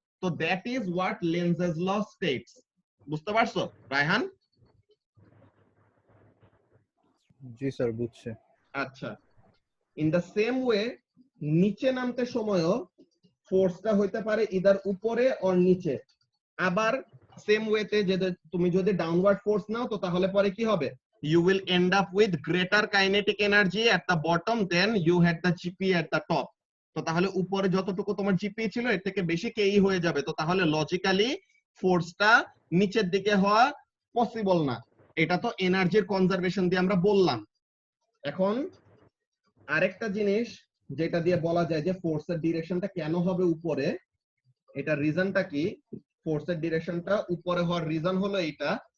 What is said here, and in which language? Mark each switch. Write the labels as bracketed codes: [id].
[en] তো that is what Lenz's law states. [bn] বুঝতে পারছো [en] Raihan? [bn] জি স্যার, বুঝছি। আচ্ছা, [en] in the same way [bn] নিচে নামতে সময়ও ফোর্সটা হইতে পারে ইদার উপরে অর নিচে। আবার সেম ওয়েতে যে তুমি যদি ডাউনওয়ার্ড ফোর্স নাও তো তাহলে পরে কি হবে, [en] you will end up with greater kinetic energy at the bottom than you had the GP at the top. [bn] তো তাহলে উপরে যতটুকু তোমার জিপি ছিল এর থেকে বেশি কেই হয়ে যাবে। তো তাহলে লজিক্যালি ফোর্সটা নিচের দিকে হওয়া পসিবল না। এটা তো এনার্জির কনজারভেশন দিয়ে আমরা বললাম। এখন আরেকটা জিনিস যেটা দিয়ে বলা যায় যে ফোর্সের ডিরেকশনটা কেন হবে উপরে, এটা রিজনটা কি, ফোর্সের ডিরেকশনটা উপরে হওয়ার রিজন হলো এইটা।